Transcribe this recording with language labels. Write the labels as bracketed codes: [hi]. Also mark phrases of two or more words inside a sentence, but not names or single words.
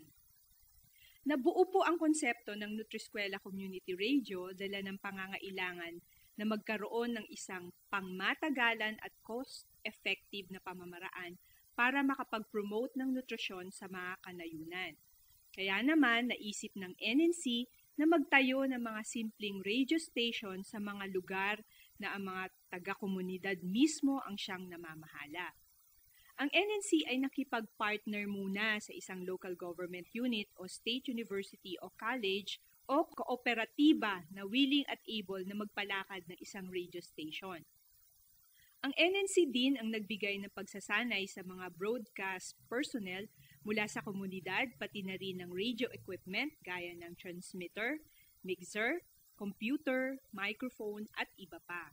[tl] Nabuo po ang konsepto ng Nutriskwela Community Radio dala ng pangangailangan na magkaroon ng isang pangmatagalan at cost-effective na pamamaraan para makapag-promote ng nutrisyon sa mga kanayunan. Kaya naman naisip ng NNC na magtayo ng mga simpleng radio station sa mga lugar na ang mga taga-komunidad mismo ang siyang namamahala. Ang NNC ay nakipag-partner muna sa isang [en] local government unit [tl] o [en] state university [tl] o college o kooperatiba na willing at able na magpalakad ng isang radio station. Ang NNC din ang nagbigay ng pagsasanay sa mga [en] broadcast personnel [tl] mula sa komunidad pati na rin ng [en] radio equipment [tl] gaya ng transmitter, mixer, computer, microphone at iba pa.